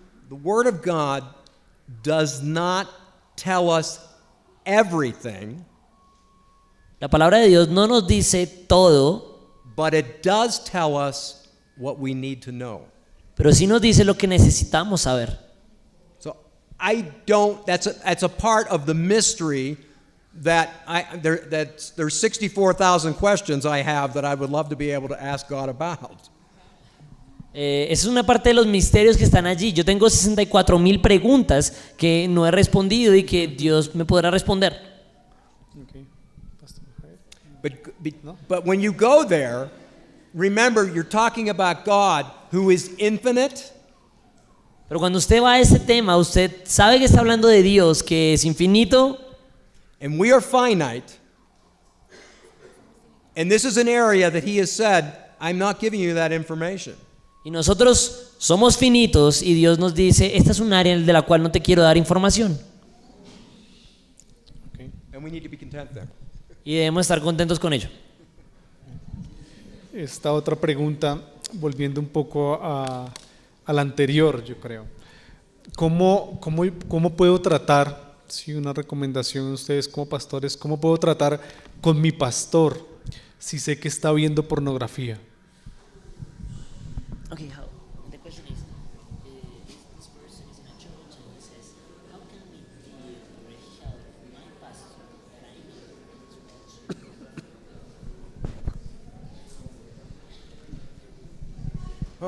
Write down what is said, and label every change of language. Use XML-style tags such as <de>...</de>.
<en>The Word of God does not tell us everything,</en> <es>La palabra de Dios no nos dice todo,</es> <en>but it does tell us what we need to know.</en> <es>pero sí nos dice lo que necesitamos saber.</es> <en>So that's a part of the mystery that there's 64,000 questions I have that I would love to be able to ask God about.</en> <es>Esa es una parte de los misterios que están allí. Yo tengo 64,000 preguntas que no he respondido y que Dios me podrá responder.</es> <en>Okay. But when you go there, remember you're talking about God who is infinite.</en> <es>Pero cuando usted va a este tema, usted sabe que está hablando de Dios, que es infinito,</es> <en>And we are finite. And this is an area that he has said, I'm not giving you that information.</en> <es>Y nosotros somos finitos y Dios nos dice, esta es un área de la cual no te quiero dar información.</es> <en>And we need to be content there.</en> <es>Y debemos estar contentos con ello. Esta otra pregunta, volviendo un poco a la anterior, yo creo. ¿Cómo puedo tratar, si una recomendación de ustedes como pastores, cómo puedo tratar con mi pastor si sé que está viendo pornografía?</es> <en>Okay, the question is, this person is in a church and he says, how can we deal or help my pastor that I know?</en>